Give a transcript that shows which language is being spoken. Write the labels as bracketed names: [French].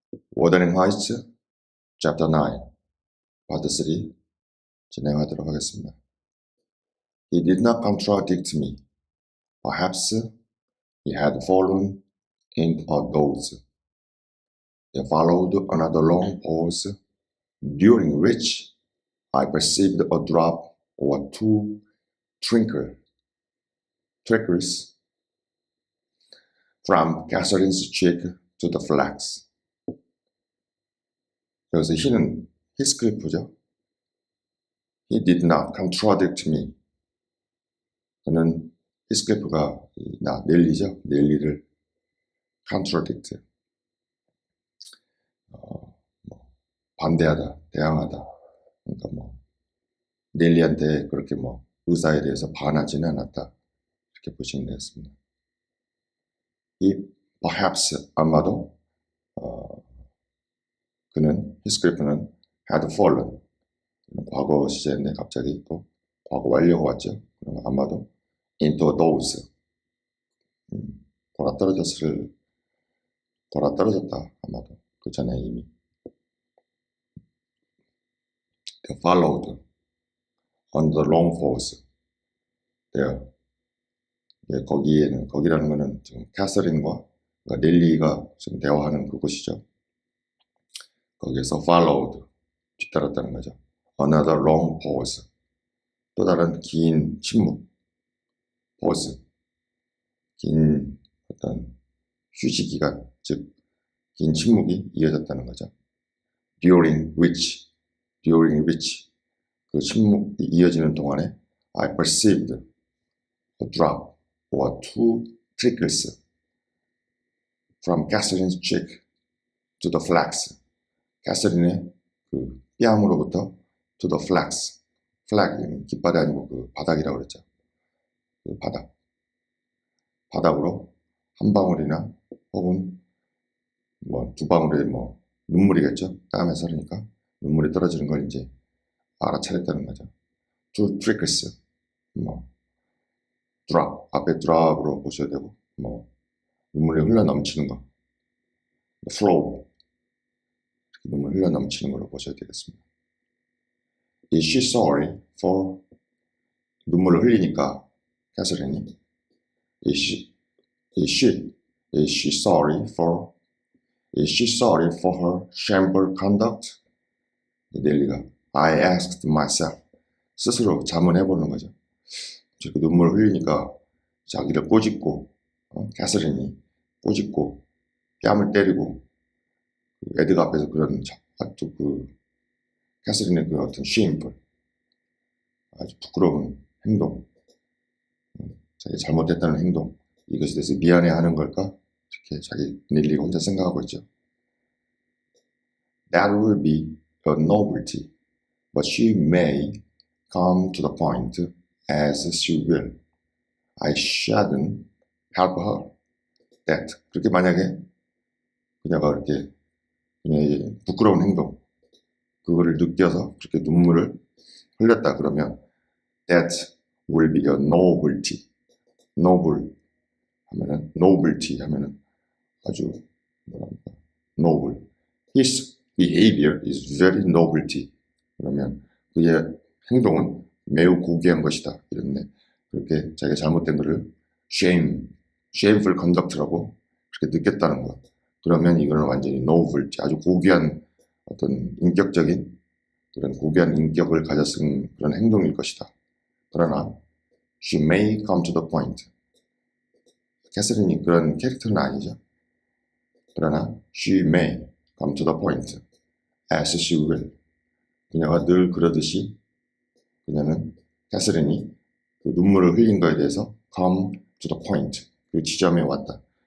[Korean] 워더링 하이츠 챕터 9 파트 3 진행하도록 하겠습니다. [English] He did not contradict me. Perhaps he had fallen into a doze. There followed another long pause, during which I perceived a drop or two trickles from Catherine's cheek to the flax. [Korean] 여기서 he는 히스클리프죠. [English] He did not contradict me. [Korean] 그는 히스클리프가 넬리죠. 넬리를 contradict, 반대하다, 대항하다. 그러니까 넬리한테 그렇게 의사에 대해서 반하지는 않았다. 이렇게 보시면 되겠습니다. Perhaps 아마도 히스클리프는 [English] had fallen, [Korean] 과거 시제인데 갑자기 있고 과거 완료가 왔죠. 그러면 아마도 [English] into a doze, [Korean] 돌아떨어졌다. 아마도 그 전에 이미 [English] They followed on the long pause. [Korean] 거기라는 거는 지금 캐서린과 넬리가 지금 대화하는 그곳이죠. 거기에서 followed, 뒤따랐다는 거죠. [English] Another long pause, [Korean] 또 다른 긴 침묵, pause, 긴 어떤 휴식 기간, 즉 긴 침묵이 이어졌다는 거죠. [English] During which [Korean] 그 침묵이 이어지는 동안에 [English] I perceived a drop or two trickles from Catherine's cheek to the flax. [Korean] 캐서린의 그 뺨으로부터 to the flax. flag, 깃발이 아니고 그 바닥이라고 그랬죠. 그 바닥으로 한 방울이나 혹은 두 방울의 눈물이겠죠. 땀에서 그러니까 눈물이 떨어지는 걸 이제 알아차렸다는 거죠. [English] two trickles, [Korean] drop, 앞에 drop으로 보셔야 되고, 눈물이 흘러 넘치는 거, flow, 눈물 흘러 넘치는 걸로 보셔야 되겠습니다. [English] Is she sorry for, [Korean] 눈물을 흘리니까 캐서린이 [English] Is she sorry for her shameful conduct? [Korean] 넬리가 [English] I asked myself, [Korean] 스스로 자문해보는 거죠. 저렇게 눈물을 흘리니까 자기를 꼬집고, 캐서린이 꼬집고 뺨을 때리고, 에드가 앞에서 그런 아주 캐서린의 그 어떤 shameful, 아주 부끄러운 행동, 자기 잘못했다는 행동, 이것에 대해서 미안해하는 걸까? 이렇게 자기 넬리가 혼자 생각하고 있죠. [English] That will be a novelty, but she may come to the point as she will. I shouldn't help her. That. [Korean] 그렇게 만약에 그녀가 그렇게 그녀의 부끄러운 행동, 그거를 느껴서 그렇게 눈물을 흘렸다 그러면 [English] that will be a novelty. [Korean] novelty 하면은 아주 noble. [English] His behavior is very novelty. [Korean] 그러면 그의 행동은 매우 고귀한 것이다. 이런데 그렇게 자기가 잘못된 것을 shameful conduct라고 그렇게 느꼈다는 것. 그러면 이거는 완전히 novelty, 아주 고귀한 어떤 인격적인 그런 고귀한 인격을 가졌은 그런 행동일 것이다. [English] 그러나 she may come to the point. [Korean] 캐서린이 그런 캐릭터는 아니죠. [English] 그러나 she may come to the point as she will. [Korean] 그녀가 늘 그러듯이 그녀는 캐서린이 그 눈물을 흘린 것에 대해서 [English] come to the point, [Korean] 그 지점에 왔다.